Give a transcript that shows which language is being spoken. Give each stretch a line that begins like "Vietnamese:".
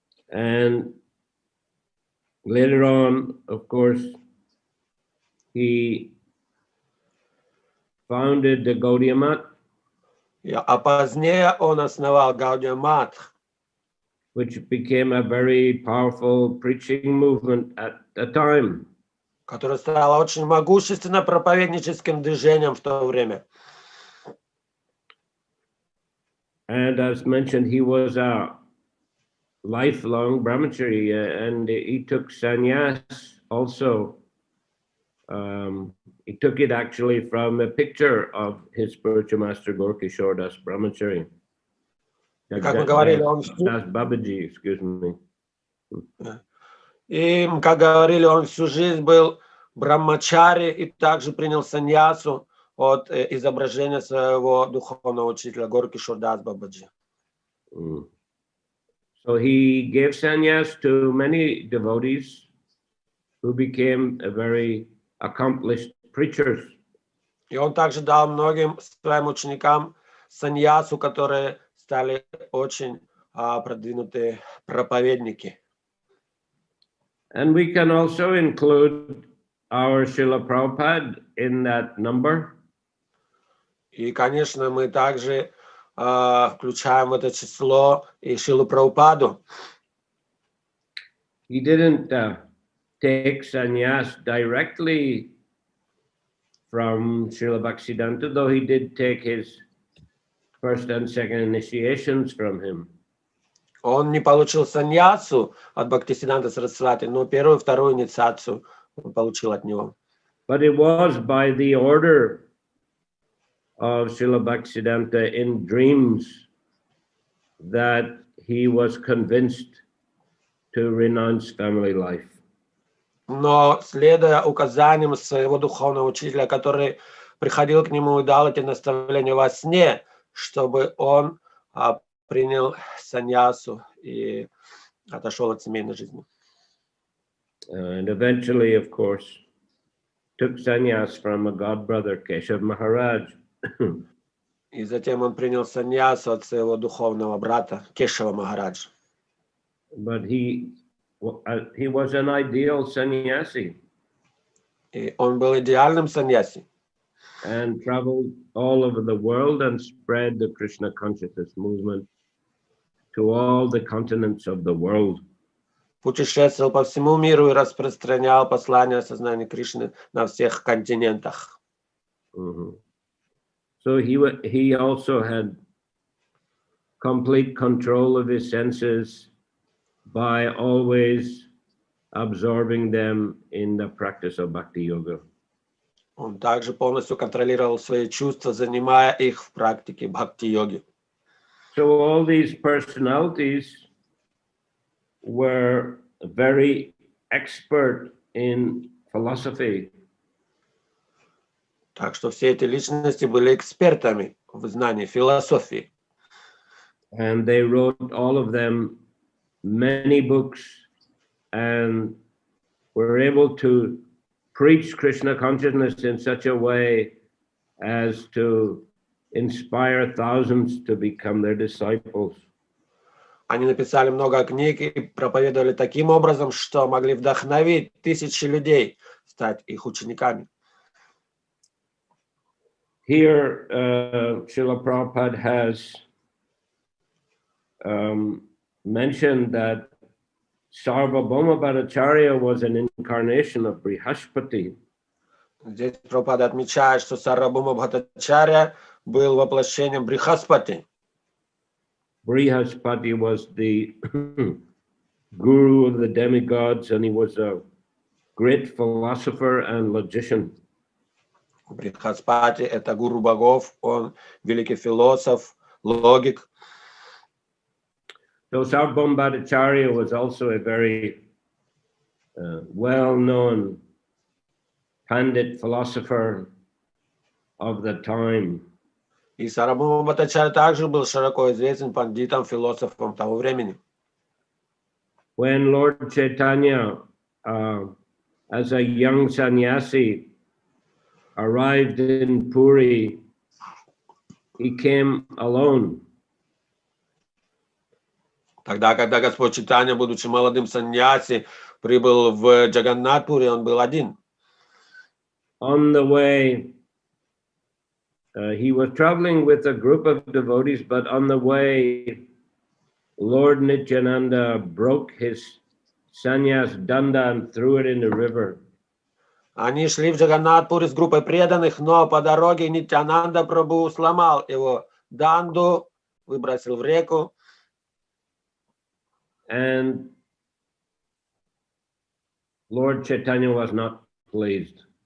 English: And later on, of course, he founded the Gaudiya Math,
Russian: А позднее он основал Гаудия Мат,
English: which became a very powerful preaching movement at the time.
Russian: которое стало очень могущественным проповедническим движением в то время.
English: And as mentioned, he was a lifelong brahmachari, and he took sannyas also. He took it actually from a picture of his spiritual master Gorkishore Das Brahmachari.
Russian: Как мы говорили,
English: Das Babaji, excuse me.
Russian: И, как говорили, он всю жизнь был брамачари и также принял саньясу от изображения своего духовного учителя Горкишор Дас Бабаджи.
English: So he gave sannyas to many devotees who became very accomplished preachers.
Russian: И он также дал многим своим ученикам саньясу, которые стали очень продвинутые проповедники.
English: And we can also include our Srila Prabhupada in that number.
Russian: И, конечно, мы также включаем в это число и Шрилу Прабхупаду.
English: He didn't take sannyas directly from Srila Bhактивиданта, though he did take his first and second initiations from him.
Russian: Он не получил саньясу от Бхактивиданта Сарасвати, но первую и вторую инициацию он получил от него.
English: But it was by the order of Srila Bhактивиданта in dreams that he was convinced to renounce family life.
Russian: Но, следуя указаниям своего духовного учителя, который приходил к нему и дал эти наставления во сне, чтобы он принял саньясу и отошел от семейной жизни.
English: And eventually, of course, took sannyas from a godbrother, Keshav Maharaj.
Russian: И затем он принял саньясу от своего духовного брата Кешава Махараджа.
English: But he was an ideal sannyasi.
Russian: И он был идеальным саньяси.
English: And traveled all over the world and spread the Krishna consciousness movement to all the continents of the world.
Russian: Путешествовал по всему миру и распространял послание сознания Кришны на всех континентах.
English: So he also had complete control of his senses by always absorbing them in the practice of bhakti yoga.
Russian: Он также полностью контролировал свои чувства, занимая их в практике бхакти-йоги.
English: So all these personalities were very expert in philosophy.
Russian: Так что все эти личности были экспертами в знании философии.
English: And they wrote, all of them, many books, and were able to preach Krishna consciousness in such a way as to inspire thousands to become their disciples.
Russian: Они написали много книг и проповедовали таким образом, что могли вдохновить тысячи людей стать их учениками.
English: Here, Srila Prabhupada has mentioned that Sarvabhauma Bhattacharya was an incarnation of Brihaspati.
Russian: Здесь Прабхупада отмечает, что Сарвабхаума Бхаттачарья был воплощением Брихаспати.
English: Brihaspati was the guru of the demigods, and he was a great philosopher and logician.
Russian: Брихаспати — это гуру богов, он великий философ, логик.
English: So Sarvabhauma Bhattacharya was also a very well-known Pandit philosopher of the time.
Russian: И Сарвабхаума Бхаттачарья также был широко известен пандитом, философом того времени.
English: When Lord Chaitanya, as a young sannyasi, arrived in Puri, he came alone.
Russian: Тогда, когда Господь Чайтанья, будучи молодым саньяси, прибыл в Джаганнатпури, он был один.
English: On the way, he was traveling with a group of devotees, but on the way, Lord Nityananda broke his sannyas danda and threw it in the river.
Russian: Они шли в Джаганнат-Пури с группой преданных, но по дороге Нитьянанда Прабху сломал его данду, выбросил в реку.
English: And Lord Chaitanya was not pleased.